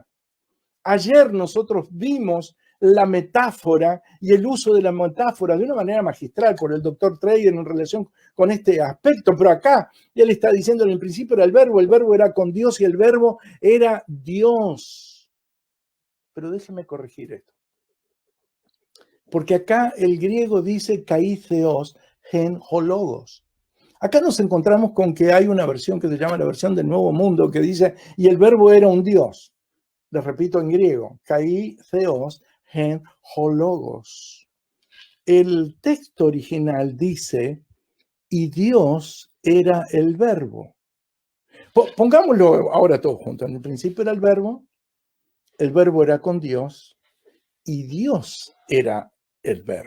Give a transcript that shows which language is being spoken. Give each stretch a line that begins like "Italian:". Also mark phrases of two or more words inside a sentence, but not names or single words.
Spanish: Ayer nosotros vimos la metáfora y el uso de la metáfora de una manera magistral por el doctor Treyer en relación con este aspecto, pero acá él está diciendo en el principio era el verbo era con Dios y el verbo era Dios. Pero déjeme corregir esto, porque acá el griego dice
Greek: καὶ θεὸς ἦν ὁ λόγος.
Spanish: Acá nos encontramos con que hay una versión que se llama la versión del Nuevo Mundo que dice y el verbo era un Dios. Les repito en griego,
Greek: καὶ θεὸς ἦν ὁ λόγος.
Spanish: El texto original dice, y Dios era el verbo. Pongámoslo ahora todos juntos. En el principio era el verbo era con Dios, y Dios era el verbo.